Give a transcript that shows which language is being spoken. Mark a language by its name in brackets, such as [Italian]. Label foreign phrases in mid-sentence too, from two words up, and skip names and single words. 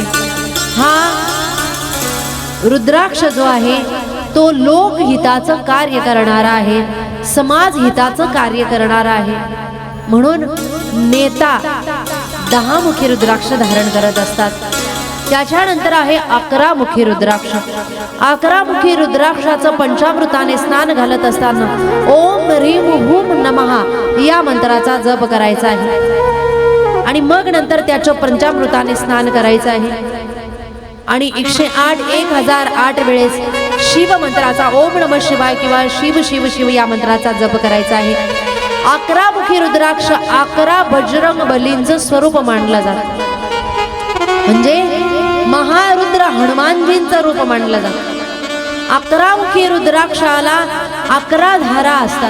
[Marathi] हा रुद्राक्ष जो आहे तो लोकहिताचं कार्य करणारा आहे, समाज हिताचं कार्य करणारा आहे. म्हणून नेता 10 मुखी रुद्राक्ष धारण करत असतात. त्याच्यानंतर आहे 11 मुखी रुद्राक्ष. 11 मुखी रुद्राक्षाचं पंचामृताने स्नान घालत असताना [Sanskrit] ओम ह्रीम हुम नमः [Marathi] या मंत्राचा जप करायचा आहे आणि मग नंतर त्याचं पंचामृताने स्नान करायचं आहे. आणि 108 1008 वेळेस शिव मंत्राचा [Sanskrit] ओम नमः शिवाय [Marathi] किंवा शिव शिव शिव या मंत्राचा जप करायचा आहे. 11 मुखी रुद्राक्ष 11 बजरंग बलींचं स्वरूप मानलं जातं, म्हणजे महारुद्र हनुमानजींचं रूप मानलं जातं. 11 मुखी रुद्राक्षाला 11 धारा असतात.